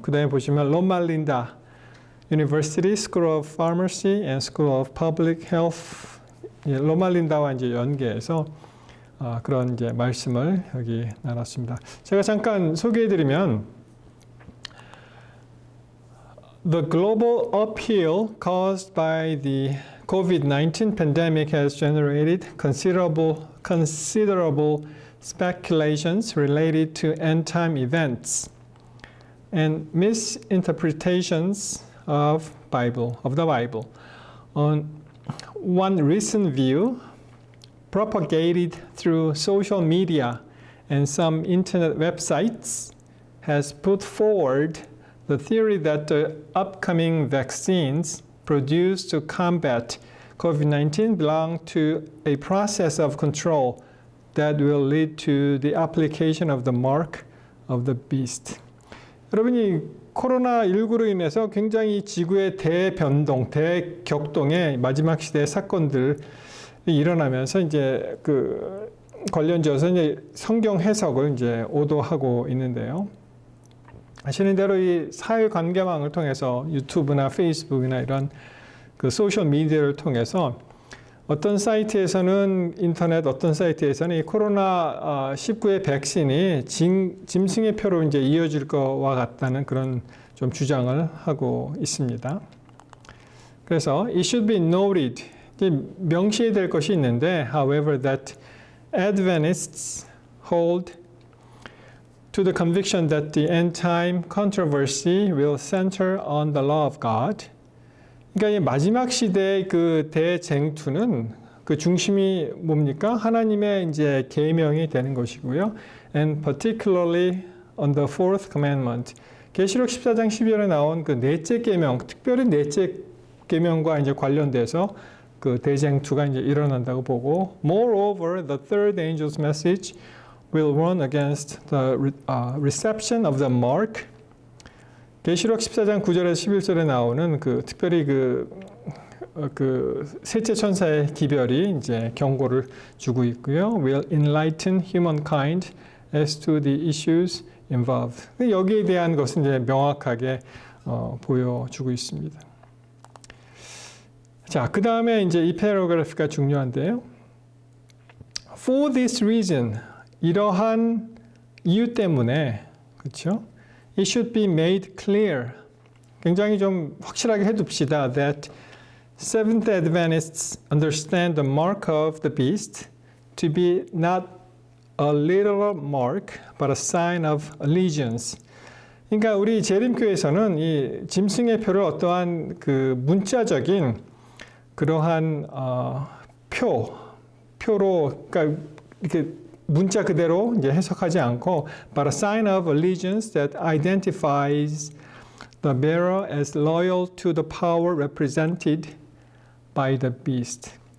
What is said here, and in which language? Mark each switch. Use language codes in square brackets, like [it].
[ko] 그다음에 보시면 롬말린다 University School of Pharmacy and School of Public Health, 롬말린다와 이제 연계해서 그런 이제 말씀을 여기 나눴습니다. 제가 잠깐 소개해드리면. [en] The global upheaval caused by the COVID-19 pandemic has generated considerable speculations related to end-time events and misinterpretations of the Bible. On one recent view, propagated through social media and some internet websites, has put forward the theory that the upcoming vaccines produced to combat COVID-19 belong to a process of control that will lead to the application of the mark of the beast. [ko] 여러분이 코로나19로 인해서 굉장히 지구의 대변동, 대격동의 마지막 시대의 사건들이 일어나면서 이제 그 관련지어서 이제 성경 해석을 이제 오도하고 있는데요. 아시는 대로 이 사회 관계망을 통해서 유튜브나 페이스북이나 이런 그 소셜 미디어를 통해서 어떤 사이트에서는 인터넷, 어떤 사이트에서는 이 코로나 19의 백신이 짐승의 표로 이제 이어질 것과 같다는 그런 좀 주장을 하고 있습니다. 그래서 [en] it should be noted, [ko] 명시해야 될 것이 있는데, [en] however, that Adventists hold to the conviction that the end-time controversy will center on the law of God. [ko] 그러니까 이 마지막 시대의 그 대쟁투는 그 중심이 뭡니까? 하나님의 이제 계명이 되는 것이고요. [en] And particularly on the fourth commandment. [ko] 계시록 14장 12절에 나온 그 넷째 계명, 특별히 넷째 계명과 이제 관련돼서 그 대쟁투가 이제 일어난다고 보고, [en] moreover, the third angel's message will run against the reception of the mark. [ko] 계시록 14장 9절에서 11절에 나오는 그 특별히 그 셋째 천사의 기별이 이제 경고를 주고 있고요. [en] Will enlighten humankind as to the issues involved. [ko] 여기에 대한 것은 이제 명확하게 보여주고 있습니다. 자, 그 다음에 이제 이 패러그래프가 중요한데요. [en] For this reason, [ko] 이러한 이유 때문에, 그렇죠? [en] It should be made clear. [ko] 굉장히 좀 확실하게 해둡시다. [en] That Seventh Adventists understand the mark of the beast to be not a literal mark, but a sign of allegiance. [ko] 그러니까 우리 재림교회에서는 이 짐승의 표를 어떠한 그 문자적인 그러한 표로, 그러니까 이렇게 문자 그대로 이제 해석하지 않고, [en] but a sign of allegiance that identifies the bearer as loyal to the power represented by the beast.